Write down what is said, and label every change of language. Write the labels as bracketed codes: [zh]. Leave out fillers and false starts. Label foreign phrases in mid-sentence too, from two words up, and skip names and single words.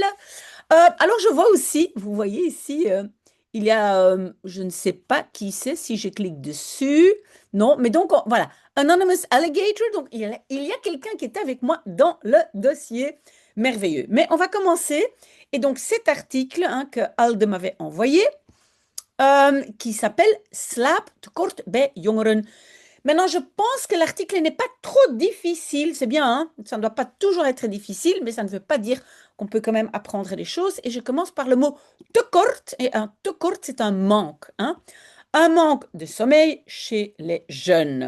[fr] Alors, je vois aussi, vous voyez ici, il y a, je ne sais pas qui c'est si je clique dessus. Non, mais donc, voilà, Anonymous Alligator. Donc, il y a quelqu'un qui est avec moi dans le dossier. Merveilleux. Mais on va commencer. Et donc, cet article que Alde m'avait envoyé, qui s'appelle Slaap tekort bij jongeren. Maintenant, je pense que l'article n'est pas trop difficile. C'est bien, hein? Ça ne doit pas toujours être difficile, mais ça ne veut pas dire qu'on peut quand même apprendre les choses. Et je commence par le mot tekort. Et un tekort, c'est un manque, hein? Un manque de sommeil chez les jeunes.